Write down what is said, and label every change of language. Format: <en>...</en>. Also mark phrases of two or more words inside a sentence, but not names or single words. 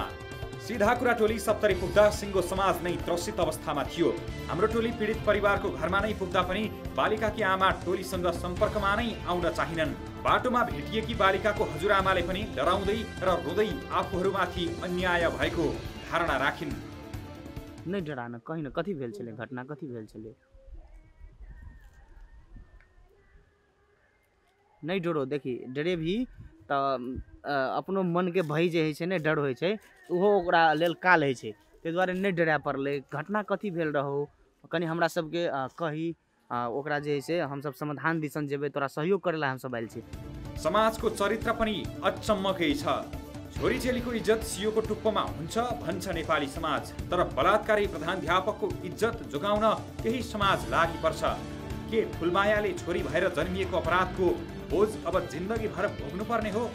<ne>सीधा कुरा टोली सप्तरी पुग्दा सिङ्गो समाज नै त्रसित अवस्थामा थियो। हाम्रो टोली पीडित परिवारको घरमा नै पुग्दा पनि बालिकाकी आमा टोलीसँग सम्पर्कमा नै आउन चाहिनन्। बाटोमा भेटिएकी बालिकाको हजुरआमाले पनि डराउँदै र रोँदै आफूहरूमाथि अन्याय भएको धारणा राखिन्।</ne> <mai>नहीं डराना कहीं ना कथी भेल छले घटना कथी भेल छले नहीं डरो देखी डरे भी त अपनो मन के भय जे है ने डर होय छै उहो ओकरा लेल काल है छै ते दुआरे नहीं डरा पड़ले। घटना कथी भेल रहो कनी हमरा सब के कही ओकरा जे है से हम सब समाधान दिसन जेबे तोरा सहयोग करेला हम सब आइल छी।</mai> <ne>समाजको चरित्र पनि अचम्मकै छ। छोरी चेलीको इज्जत सियोको टुप्पोमा हुन्छ भन्छ नेपाली समाज। तर बलात्कारी प्रधानाध्यापकको इज्जत जोगाउन केही समाज लागि पर्छ। के फुलमायाले छोरी भएर जन्मिएको अपराधको बोझ अब जिन्दगी भर भोग्नुपर्ने हो?</ne>